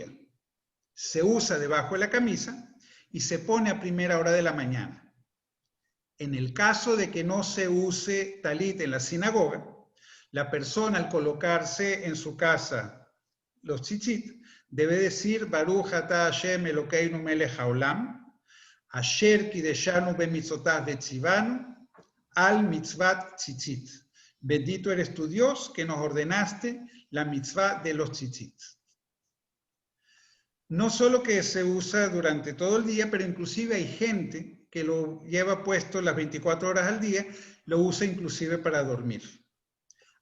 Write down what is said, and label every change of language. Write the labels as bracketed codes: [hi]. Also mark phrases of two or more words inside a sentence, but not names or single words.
[es] Se usa debajo de la camisa y se pone a primera hora de la mañana. En el caso de que no se use talit en la sinagoga, la persona al colocarse en su casa los tzitzit debe decir [he] ברוך אתה השם אלוקינו מלך העולם אשר קדשנו במצוותיו וצונו על מצות ציצית. [es] Bendito eres tu Dios que nos ordenaste la mitzvah de los tzitzit. No solo que se usa durante todo el día, pero inclusive hay gente que lo lleva puesto las 24 horas al día, lo usa inclusive para dormir.